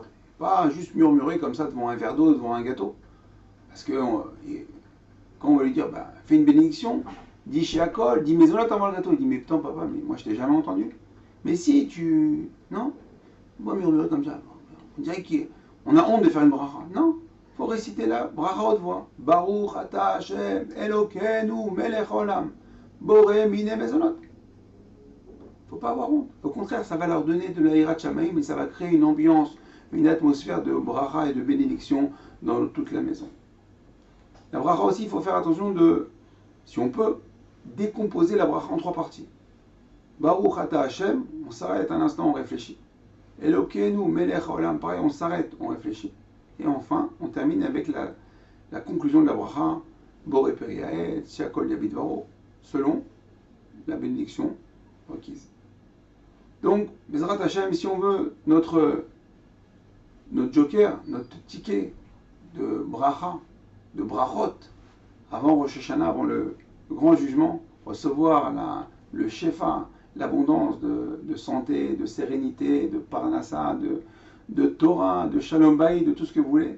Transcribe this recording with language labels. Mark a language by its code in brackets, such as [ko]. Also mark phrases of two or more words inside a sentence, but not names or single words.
[fr] Pas juste murmurer comme ça devant un verre d'eau, devant un gâteau. Parce que quand on va lui dire, fais une bénédiction, dis Sheakol, dis Maisonot avant le gâteau. Il dit, mais putain papa, mais moi je t'ai jamais entendu. Mais si tu... Non, on va murmurer comme ça. On dirait qu'on a honte de faire une bracha. Non, il faut réciter la bracha haute voix. [he] ברוך אתה השם אלוקינו מלך עולם בורא מיני מזונות. [fr] Il ne faut pas avoir honte. Au contraire, ça va leur donner de la [he] יראת שמים [fr] et ça va créer une ambiance, une atmosphère de bracha et de bénédiction dans toute la maison. La bracha aussi, il faut faire attention si on peut, décomposer la bracha en 3 parties. [he] ברוך אתה השם, [fr] on s'arrête un instant, on réfléchit. [he] אלוקינו מלך העולם, [fr] pareil, on s'arrête, on réfléchit. Et enfin, on termine avec la conclusion de la bracha, [he] בורא פרי העץ, שהכל נהיה בדברו, [fr] selon la bénédiction requise. Donc, [he] בעזרת השם, [fr] si on veut notre joker, notre ticket de bracha, de brachot, avant Rosh Hashanah, avant le grand jugement, recevoir le shefa, l'abondance de santé, de sérénité, de parnassa, de Torah, de [he] שלום בית, [fr] de tout ce que vous voulez.